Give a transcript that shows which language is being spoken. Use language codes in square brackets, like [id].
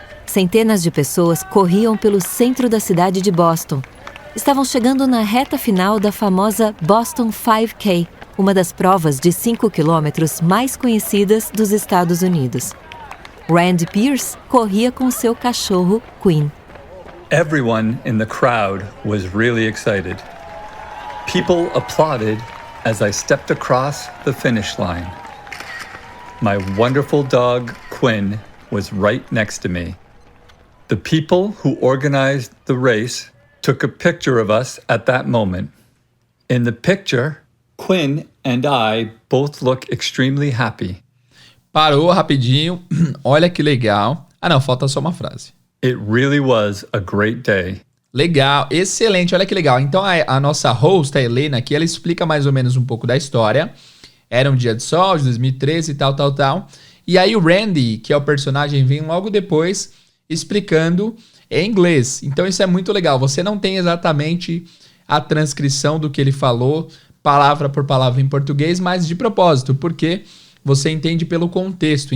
[pt] Centenas de pessoas corriam pelo centro da cidade de Boston. Estavam chegando na reta final da famosa Boston 5K, uma das provas de 5 quilômetros mais conhecidas dos Estados Unidos. Randy Pierce corria com seu cachorro, Quinn. [en] Everyone in the crowd was really excited. People applauded as I stepped across the finish line. My wonderful dog, Quinn, was right next to me. The people who organized the race took a picture of us at that moment. In the picture, Quinn and I both look extremely happy. [pt] Parou rapidinho. Olha que legal. Ah, não, falta só uma frase. [en] It really was a great day. [pt] Legal, excelente, olha que legal. Então a nossa host, a Helena, aqui, ela explica mais ou menos um pouco da história. Era um dia de sol, de 2013 e tal. E aí o Randy, que é o personagem, vem logo depois explicando em inglês. Então isso é muito legal. Você não tem exatamente a transcrição do que ele falou, palavra por palavra em português, mas de propósito, porque você entende pelo contexto.